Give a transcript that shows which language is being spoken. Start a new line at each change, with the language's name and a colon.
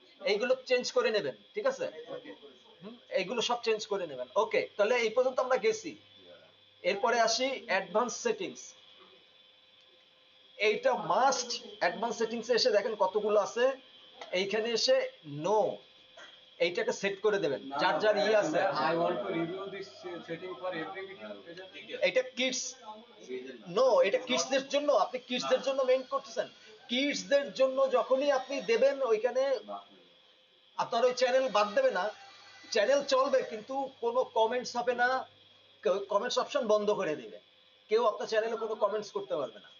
Bangla: এইগুলো চেঞ্জ করে নেবেন। ঠিক আছে, এইগুলো সব চেঞ্জ করে নেবেন। ওকে, তাহলে এই পর্যন্ত আমরা গেছি। এরপরে আসি অ্যাডভান্স সেটিংস। এইটা মাস্ট অ্যাডভান্স সেটিংসে এসে দেখেন কতগুলো আছে। এইখানে এসে নো, এইটাকে সেট করে দেবেন, যার যার ইয়ে আছে।
English: I want to review this setting for every video.
Bangla: এটা কিডস, নো, এটা কিডসদের জন্য। আপনি কিডসদের জন্য মেইন করতেছেন। কিডসদের জন্য যখনই আপনি দেবেন, ওইখানে আপনার ওই চ্যানেল বাদ দেবে না, চ্যানেল চলবে কিন্তু কোনো কমেন্টস হবে না, কমেন্টস অপশন বন্ধ করে দিবে, কেউ আপনার চ্যানেলে কোনো কমেন্টস করতে পারবে না